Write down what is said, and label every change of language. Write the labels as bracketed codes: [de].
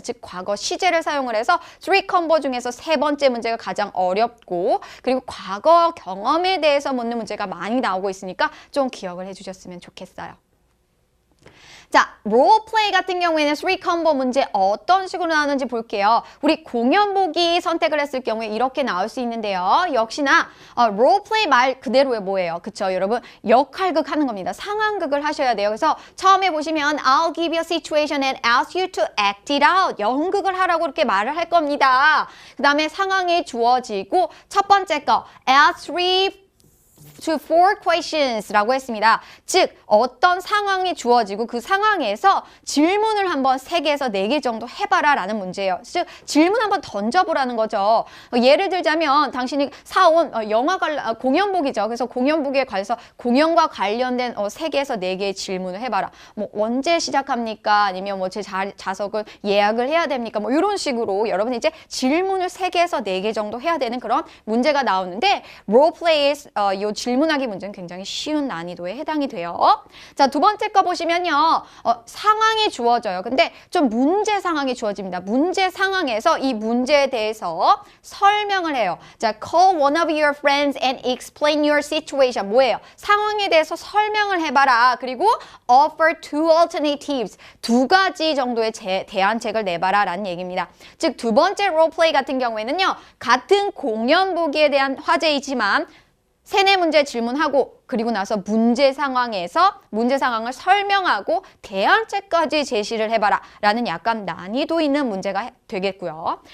[ko] 즉 과거 시제를 사용을 해서 3 컴보 중에서 세 번째 문제가 가장 어렵고 그리고 과거 경험에 대해서 묻는 문제가 많이 나오고 있으니까 좀 기억을 해주셨으면 좋겠어요. 자, 롤플레이 같은 경우에는 3 컴보 문제 어떤 식으로 나오는지 볼게요. 우리 공연 보기 선택을 했을 경우에 이렇게 나올 수 있는데요. 역시나 롤플레이 말 그대로의 뭐예요? 그쵸, 여러분? 역할극 하는 겁니다. 상황극을 하셔야 돼요. 그래서 처음에 보시면 [en] I'll give you a situation and ask you to act it out. [ko] 연극을 하라고 이렇게 말을 할 겁니다. 그 다음에 상황이 주어지고 첫 번째 거 [en] ask 3 to 4 questions [ko] 라고 했습니다. 즉 어떤 상황이 주어지고 그 상황에서 질문을 한번 3개에서 4개 정도 해봐라 라는 문제예요. 즉 질문 한번 던져보라는 거죠. 예를 들자면 당신이 사온 공연 보기죠. 그래서 공연 보기에 관해서 공연과 관련된 3개에서 4개의 질문을 해봐라. 뭐 언제 시작합니까? 아니면 뭐 제 좌석을 예약을 해야 됩니까? 뭐 이런 식으로 여러분이 이제 질문을 3개에서 4개 정도 해야 되는 그런 문제가 나오는데 롤플레이의 이 질문하기 문제는 굉장히 쉬운 난이도에 해당이 돼요. 자, 두 번째 거 보시면요. 상황이 주어져요. 근데 좀 문제 상황이 주어집니다. 문제 상황에서 이 문제에 대해서 설명을 해요. [en] 자, call one of your friends and explain your situation. [ko] 뭐예요? 상황에 대해서 설명을 해봐라. 그리고 [en] offer two alternatives. [ko] 2가지 정도의 대안책을 내봐라 라는 얘기입니다. 즉, 두 번째 롤플레이 같은 경우에는요. 같은 공연 보기에 대한 화제이지만 3, 4문제 질문하고 그리고 나서 문제 상황을 설명하고 대안책까지 제시를 해봐라 라는 약간 난이도 있는 문제가 되겠고요.